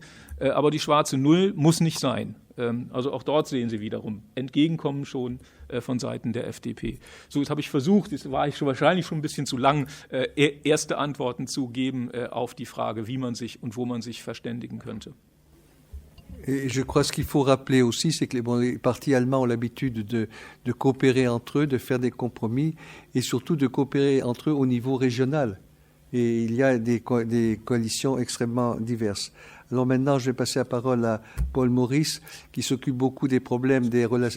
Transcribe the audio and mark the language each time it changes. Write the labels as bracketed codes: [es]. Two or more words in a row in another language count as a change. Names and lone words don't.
[de] Aber die schwarze Null muss nicht sein. Also auch dort sehen Sie wiederum Entgegenkommen schon von Seiten der FDP. So, jetzt habe ich versucht, jetzt war ich wahrscheinlich schon ein bisschen zu lang, erste Antworten zu geben auf die Frage, wie man sich und wo man sich verständigen könnte. [fr] Et je crois ce qu'il faut rappeler aussi, c'est que les partis allemands ont l'habitude de coopérer entre eux, de faire des compromis et surtout de coopérer entre eux au niveau régional. Et il y a des coalitions extrêmement diverses. Alors maintenant, je vais passer la parole à Paul Maurice, qui s'occupe beaucoup des problèmes des relations.